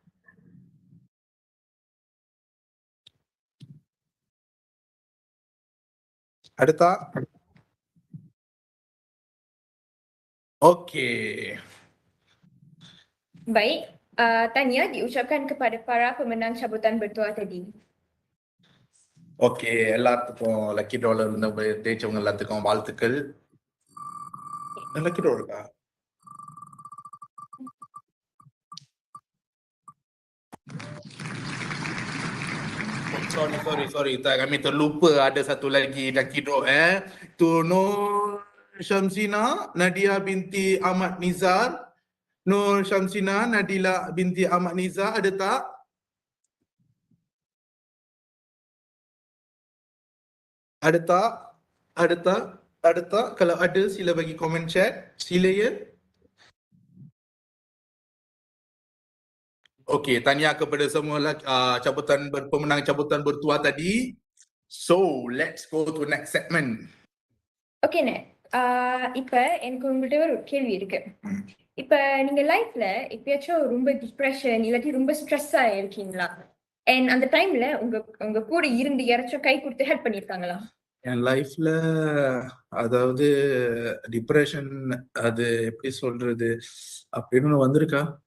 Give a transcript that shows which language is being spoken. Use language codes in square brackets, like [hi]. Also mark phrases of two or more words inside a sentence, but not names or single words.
[ms] Ada tak? Okey. Baik, Tanya diucapkan kepada para pemenang cabutan bertuah tadi. Okey, [ta] எல்லாத்துக்கும் [en] lucky drawல [ta] இருந்த ஜெயிச்சவங்க எல்லாத்துக்கும் வாழ்த்துக்கள். [en] lucky draw [ta] இருக்கா? [ms] Sorry. Kami terlupa ada satu lagi [en] lucky draw [ms] Tu Nur Syamsina Nadia binti Ahmad Nizar. Nur Syamsina Nadila binti Ahmad Nizar, ada tak? Ada tak? Kalau ada, sila bagi komen chat. Sila ya. Okey, tahniah kepada semua pemenang cabutan bertuah tadi. [en] So, let's go to next segment. [ta] Okay, இப்ப எனக்கு உங்கள்கிட்ட ஒரு கேள்வி இருக்கு. இப்ப நீங்க லைஃப்ல எப்பயாச்சும் ரொம்ப டிப்ரெஷன் இல்லாட்டி ரொம்ப ஸ்ட்ரெஸ்ஸா இருக்கீங்களா? And அந்த டைம்ல உங்க கூட இருந்து யாராச்சும் கை கொடுத்து ஹெல்ப் பண்ணிருக்காங்களா? என் லைஃப்ல அதாவது டிப்ரெஷன், அது எப்படி சொல்றது அப்படின்னு வந்திருக்கா?